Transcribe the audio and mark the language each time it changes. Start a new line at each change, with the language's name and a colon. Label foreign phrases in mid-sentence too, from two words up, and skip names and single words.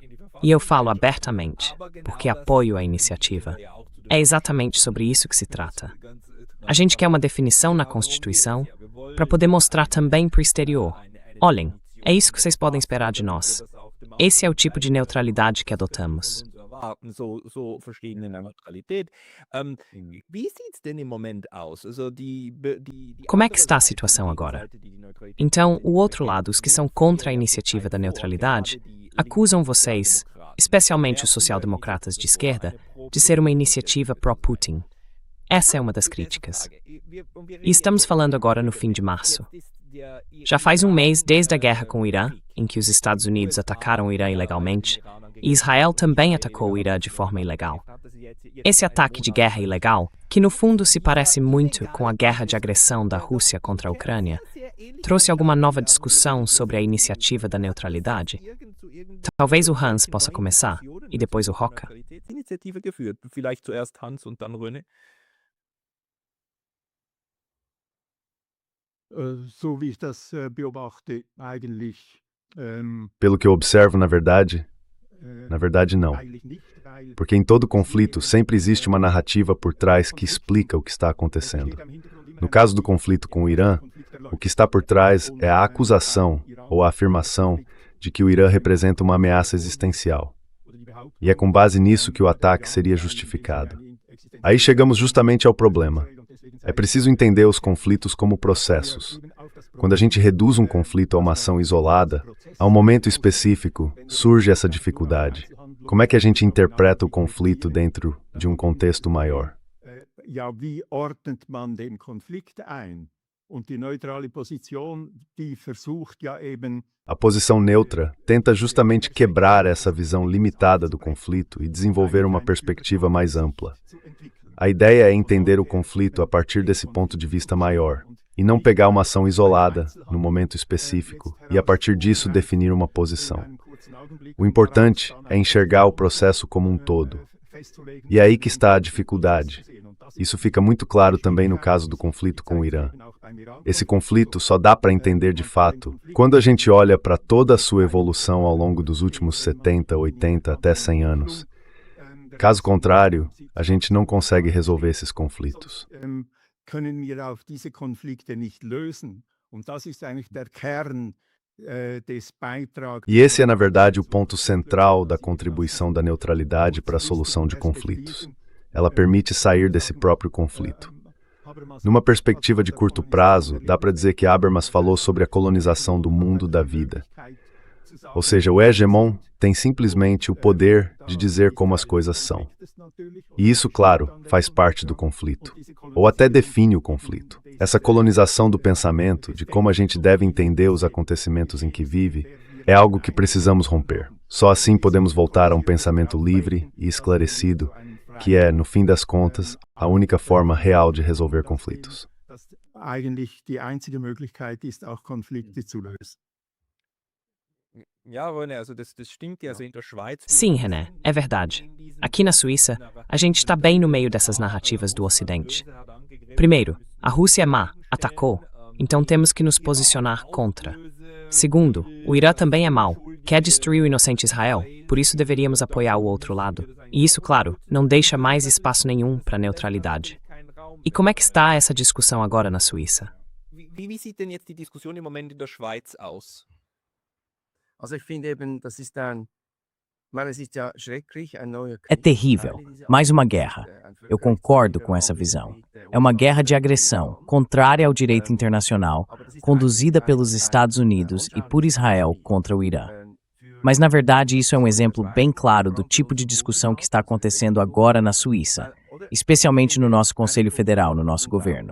Portuguese: E eu falo abertamente, porque apoio a iniciativa. É exatamente sobre isso que se trata. A gente quer uma definição na Constituição para poder mostrar também para o exterior. Olhem, é isso que vocês podem esperar de nós. Esse é o tipo de neutralidade que adotamos.
German: So verstehen in der Neutralität. Wie sieht's denn im Moment aus? Also
Portuguese: Como é que está a situação agora? Então, o outro lado, os que são contra a iniciativa da neutralidade, acusam vocês, especialmente os social-democratas de esquerda, de ser uma iniciativa pró-Putin. Essa é uma das críticas. E estamos falando agora no fim de março. Já faz um mês desde a guerra com o Irã, em que os Estados Unidos atacaram o Irã ilegalmente, e Israel também atacou o Irã de forma ilegal. Esse ataque de guerra ilegal, que no fundo se parece muito com a guerra de agressão da Rússia contra a Ucrânia, trouxe alguma nova discussão sobre a iniciativa da neutralidade? Talvez o Hans possa começar, e depois o Roca.
German: Initiative geführt. Vielleicht zuerst Hans und dann René. So wie ich das beobachte, eigentlich.
Portuguese: Pelo que eu observo, na verdade não. Porque em todo conflito sempre existe uma narrativa por trás que explica o que está acontecendo. No caso do conflito com o Irã, o que está por trás é a acusação ou a afirmação de que o Irã representa uma ameaça existencial. E é com base nisso que o ataque seria justificado. Aí chegamos justamente ao problema. É preciso entender os conflitos como processos. Quando a gente reduz um conflito a uma ação isolada, a um momento específico, surge essa dificuldade. Como é que a gente interpreta o conflito dentro de um contexto maior?
German: Ja, wie ordnet man den Konflikt ein? Und die neutrale Position, die versucht ja eben.
Portuguese: A posição neutra tenta justamente quebrar essa visão limitada do conflito e desenvolver uma perspectiva mais ampla. A ideia é entender o conflito a partir desse ponto de vista maior, e não pegar uma ação isolada, no momento específico, e a partir disso definir uma posição. O importante é enxergar o processo como um todo. E é aí que está a dificuldade. Isso fica muito claro também no caso do conflito com o Irã. Esse conflito só dá para entender de fato quando a gente olha para toda a sua evolução ao longo dos últimos 70, 80 até 100 anos. Caso contrário, a gente não consegue resolver esses conflitos.
German: Können wir auch diese Konflikte nicht lösen. Und das ist eigentlich der Kern des Beitrags.
Portuguese: E esse é, na verdade, o ponto central da contribuição da neutralidade para a solução de conflitos. Ela permite sair desse próprio conflito. Numa perspectiva de curto prazo, dá para dizer que Habermas falou sobre a colonização do mundo da vida. Ou seja, o hegemon tem simplesmente o poder de dizer como as coisas são. E isso, claro, faz parte do conflito, ou até define o conflito. Essa colonização do pensamento, de como a gente deve entender os acontecimentos em que vive, é algo que precisamos romper. Só assim podemos voltar a um pensamento livre e esclarecido, que é, no fim das contas, a única forma real de resolver conflitos.
German: Eigentlich die einzige Möglichkeit ist, auch Konflikte zu lösen.
Portuguese: Sim, René, é verdade. Aqui na Suíça, a gente está bem no meio dessas narrativas do Ocidente. Primeiro, a Rússia é má, atacou, então temos que nos posicionar contra. Segundo, o Irã também é mau, quer destruir o inocente Israel, por isso deveríamos apoiar o outro lado. E isso, claro, não deixa mais espaço nenhum para neutralidade. E como é que está essa discussão agora na Suíça?
German: Wie sieht denn jetzt die Diskussion im Moment in der Schweiz aus? Also ich finde eben, das ist es ist ja schrecklich, ein neuer
Portuguese: É
German: Krieg.
Portuguese: terrível, mais uma guerra. Eu concordo com essa visão. É uma guerra de agressão, contrária ao direito internacional, conduzida pelos Estados Unidos e por Israel contra o Irã. Mas, na verdade, isso é um exemplo bem claro do tipo de discussão que está acontecendo agora na Suíça, especialmente no nosso Conselho Federal, no nosso governo.